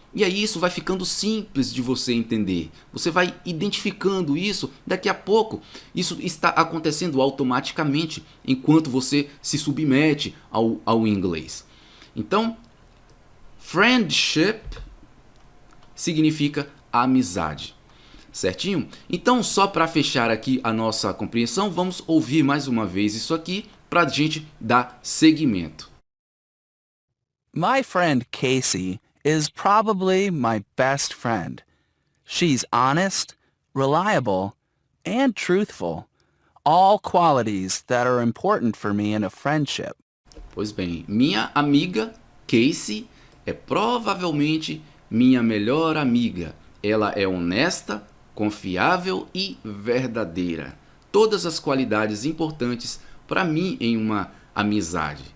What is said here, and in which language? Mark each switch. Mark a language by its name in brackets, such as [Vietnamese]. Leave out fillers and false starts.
[Portuguese] E aí isso vai ficando simples de você entender. Você vai identificando isso, daqui a pouco isso está acontecendo automaticamente enquanto você se submete ao inglês. Então, friendship significa amizade. Certinho? Então, só para fechar aqui a nossa compreensão, vamos ouvir mais uma vez isso aqui para a gente dar seguimento. [English] My friend Casey is probably my best friend. She's honest, reliable, and truthful, all qualities that are important for me in a friendship. [Portuguese] Pois bem, minha amiga Casey é provavelmente minha melhor amiga. Ela é honesta, confiável e verdadeira. Todas as qualidades importantes para mim em uma amizade.